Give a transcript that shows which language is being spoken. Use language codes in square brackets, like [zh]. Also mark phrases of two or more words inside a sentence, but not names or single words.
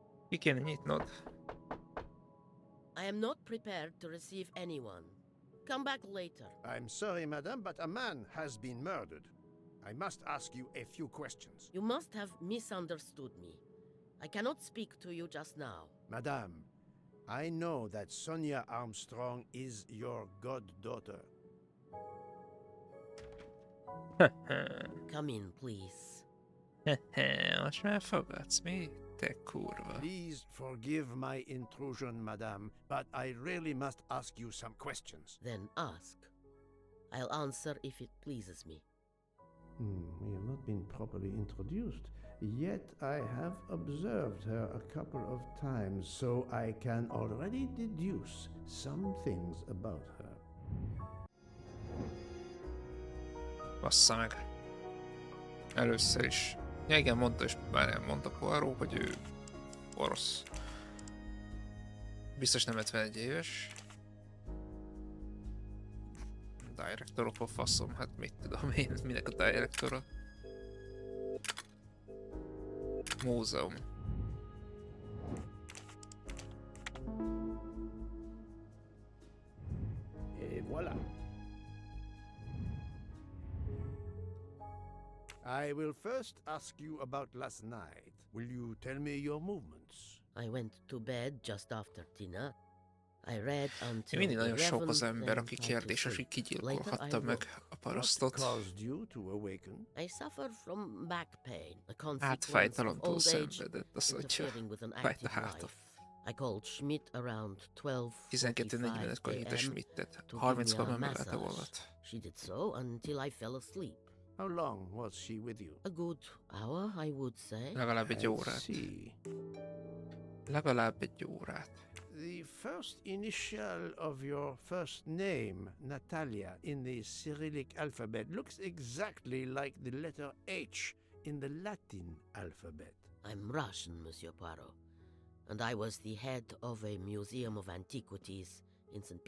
[hu] Ki kéne nyitnod? [en] I am not prepared to receive anyone. Come back later. I'm sorry, madam, but a man has been murdered. I must ask you a few questions. You must have misunderstood me. I cannot speak to you just now. Madame, I know that Sonia Armstrong is your goddaughter. Come in, please. [hu] Most már fogadsz, mi? Te kurva. [en] Please forgive my intrusion, madame, but I really must ask you some questions. Then ask. I'll answer if it pleases me. We have not been properly introduced, yet I have observed her a couple of times, so I can already deduce some things about her. [hu] Bassza meg. Először is. Ja, igen, mondta is, bár mondta Poirot, hogy ő orosz. Biztos nem 51 éves. Directorok a faszom, hát mit tudom én, minek a directora. Múzeum. [fr] Et voilà. [en] I will first ask you about last night. Will you tell me your movements? I went to bed just after dinner. I read until [hu] Mindig nagyon sok [en] 11, [hu] az ember, [en] then [hu] aki [en] tried to [hu] kérdéses, hogy [en] sleep. [hu] kigyilkolhatta [en] Later I [hu] meg [en] woke. [hu] a parasztot. [en] What caused you to awaken? I suffered from back pain, a consequence of [hu] Hátfájtalomtól [en] old age [hu] szenvedett, azt mondja. [en] interfering with an [hu] Fájt a [en] active [hu] háta. [en] life. I called Schmidt around [hu] 12:45 hívta [en] a.m. [hu] Schmidtet. [en] to give me [hu] 30-kor [en] a [hu] megemelte [en] massage. [hu] volna. [en] She did so until I fell asleep. How long was she with you? A good hour, I would say. [hu] Legalább egy [en] I [hu] órát. [en] see. [hu] Legalább egy órát. [en] The first initial of your first name, Natalia, in the Cyrillic alphabet looks exactly like the letter H in the Latin alphabet. I'm Russian, Monsieur Poirot, and I was the head of a museum of antiquities in St.